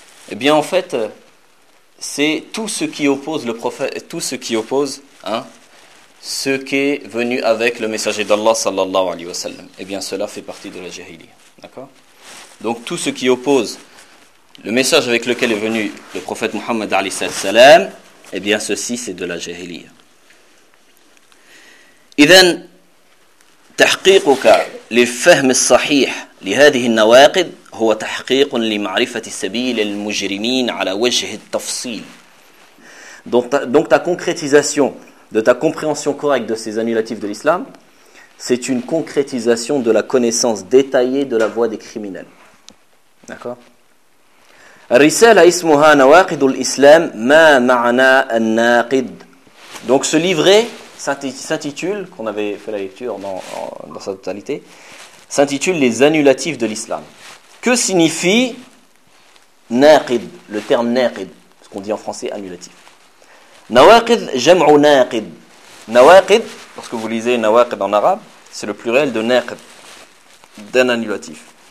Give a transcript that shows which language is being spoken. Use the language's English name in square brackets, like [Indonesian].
[French] Eh bien, en fait, c'est tout ce qui oppose le prophète, tout ce qui oppose hein, ce qui est venu avec le messager d'Allah, sallallahu alayhi wa sallam. Eh bien, cela fait partie de la jahiliya. D'accord ? Donc, tout ce qui oppose le message avec lequel est venu le prophète Muhammad, alayhi sallam, eh bien, ceci, c'est de la jahiliya. [Arabic] إذن تحقيقك للفهم الصحيح لهذه النواقض هو تحقيق لمعرفة سبيل المجرمين على وجه التفصيل. [French] Donc ta concrétisation de ta compréhension correcte de ces annulatifs de l'islam, c'est une concrétisation de la connaissance détaillée de la voie des criminels. D'accord ? [Arabic] الرسالة اسمها نواقض الإسلام ما معنى الناقض. [French] Donc ce livret s'intitule, qu'on avait fait la lecture dans sa totalité, s'intitule « Les annulatifs de l'islam ». Que signifie « naqid » le terme « naqid » ce qu'on dit en français « annulatif ». « Nawaqid » [Arabic] jam'u naqid [French] ».« Nawaqid » lorsque vous lisez « nawaqid » en arabe, c'est le pluriel de « naqid » d'un annulatif.